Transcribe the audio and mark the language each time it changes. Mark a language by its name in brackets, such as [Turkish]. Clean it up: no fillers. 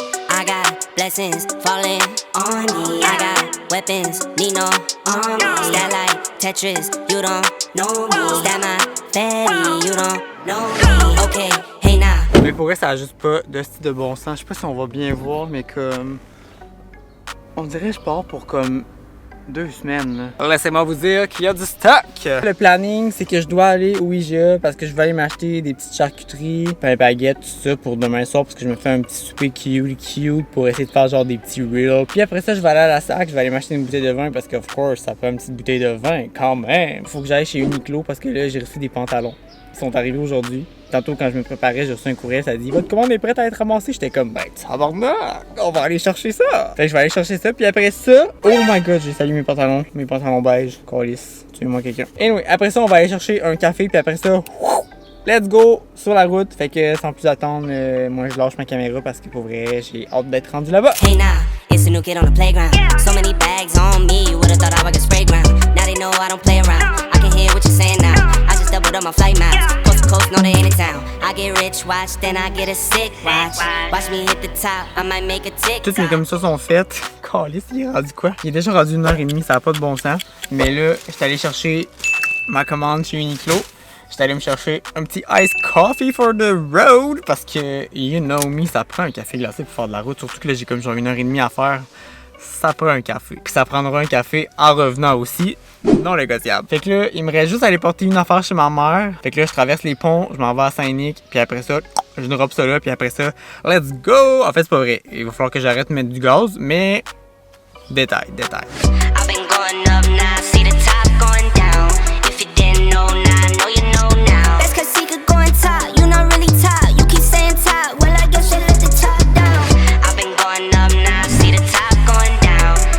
[English] I got blessings falling on me. I got weapons, need no army. Stat like Tetris, you don't know me. Stat my fatty, you don't know me. Okay, hey now. [French] Mais pour vrai, ça a juste pas de style de bon sens. Je sais pas si on va bien voir, mais comme... On dirait que je pars pour comme 2 semaines. Laissez-moi vous dire qu'il y a du stock! Le planning, c'est que je dois aller au IGA parce que je vais aller m'acheter des petites charcuteries, pain baguette, tout ça pour demain soir parce que je me fais un petit souper cute pour essayer de faire genre des petits reels. Puis après ça, je vais aller à la sac, je vais aller m'acheter une bouteille de vin parce que, [English] of course, [French] ça fait une petite bouteille de vin quand même. Faut que j'aille chez Uniqlo parce que là, j'ai reçu des pantalons. Ils sont arrivés aujourd'hui. Tantôt, quand je me préparais, j'ai reçu un courriel, ça dit votre commande est prête à être ramassée. J'étais comme, ben, tabarnak, on va aller chercher ça. Fait que je vais aller chercher ça, puis après ça, [English] oh my god, [French] j'ai salué mes pantalons beige, calice, tuez-moi quelqu'un. Anyway, après ça, on va aller chercher un café, puis après ça, [English] let's go [French] sur la route. Fait que sans plus attendre, moi je lâche ma caméra parce que pour vrai, j'ai hâte d'être rendu là-bas. [English] Hey now, it's a new kid on the playground. So many bags on me, you would've thought I was a spray ground. Now they know I don't play around. I can hear what you're saying now. I just doubled up my flight miles. Coast to coast, no they ain't in town. I get rich, watch, then I get a sick watch. Watch me hit the top, I might make a tick. [French] Toutes mes commissions sont faites. Calice, il est rendu quoi? Il est déjà rendu 1h30, ça n'a pas de bon sens. Mais là, j'étais allé chercher ma commande chez Uniqlo. J'étais allé me chercher un petit [English] iced coffee for the road [French] parce que, [English] you know me, [French] ça prend un café glacé pour faire de la route. Surtout que là, j'ai comme genre 1h30 à faire. Ça prend un café. Puis ça prendra un café en revenant aussi. Non négociable. Fait que là, il me reste juste à aller porter une affaire chez ma mère. Fait que là, je traverse les ponts, je m'en vais à Saint-Nic. Puis après ça, je ne robe ça là. Puis après ça, [English] let's go! [French] En fait, c'est pas vrai. Il va falloir que j'arrête de mettre du gaz. Mais, détail. [English] I've been going up now, see the top going down. If you didn't know now, I know you know now. That's cause he could go on top, you not really top. You keep saying top, well I guess you let the top down. I've been going up now, see the top going down.